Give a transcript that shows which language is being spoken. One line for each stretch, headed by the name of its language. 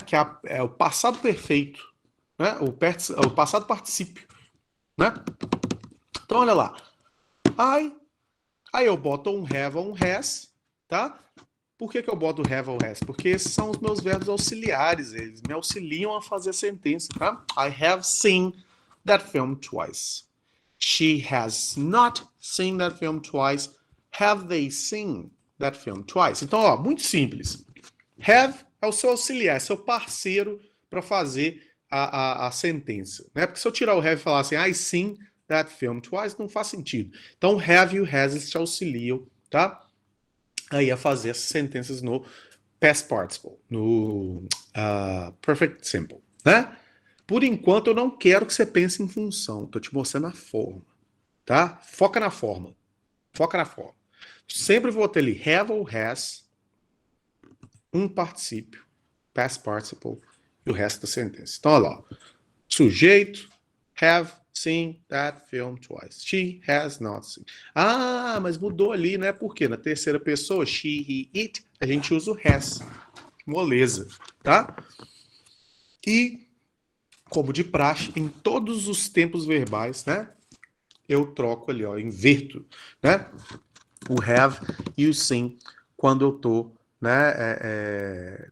Portuguese: Que é o passado perfeito, né? O passado particípio, né? Então, olha lá. Aí eu boto um have ou um has, tá? Por que eu boto have ou has? Porque esses são os meus verbos auxiliares, eles me auxiliam a fazer a sentença, tá?
English: I have seen that film twice. She has not seen that film twice. Have they seen that film twice?
Portuguese: Então, ó, muito simples. Have é o seu auxiliar, é seu parceiro para fazer a sentença, né? Porque se eu tirar o have e falar assim,
English: I seen that film twice,
Portuguese: não faz sentido. Então, have e o has te auxiliam, tá? Aí a fazer essas sentenças no past participle, no perfect simple, né? Por enquanto, eu não quero que você pense em função. Estou te mostrando a forma, tá? Foca na forma. Foca na forma. Sempre vou ter ali have ou has, um particípio, past participle, e o resto da sentença. Então, olha lá. Sujeito,
English: have seen that film twice. She has not seen.
Portuguese: Ah, mas mudou ali, né? Por quê? Na terceira pessoa, she, he, it, a gente usa o has. Moleza, tá? E, como de praxe, em todos os tempos verbais, né? Eu troco ali, ó, inverto, né? O have e o seen quando eu tô, né?